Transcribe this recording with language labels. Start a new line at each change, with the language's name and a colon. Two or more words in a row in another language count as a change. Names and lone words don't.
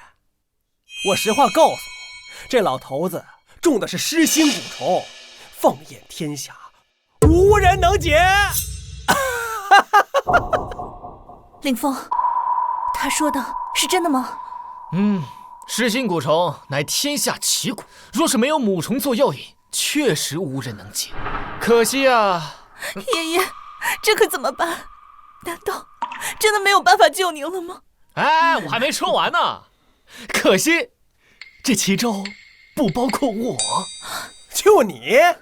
Chinese: 我實話告訴你，這老頭子中的是失心蛊蟲，放眼天下，無人能解。林峰，他說的是真的嗎？失心蛊蟲乃天下奇蛊，若是沒有母蟲做藥引，確實無人能解。可惜啊，爺爺，這可怎麼辦？難道真的沒有辦法救您了嗎？哎，我還沒說完呢。可惜，這其中不包括我。就你？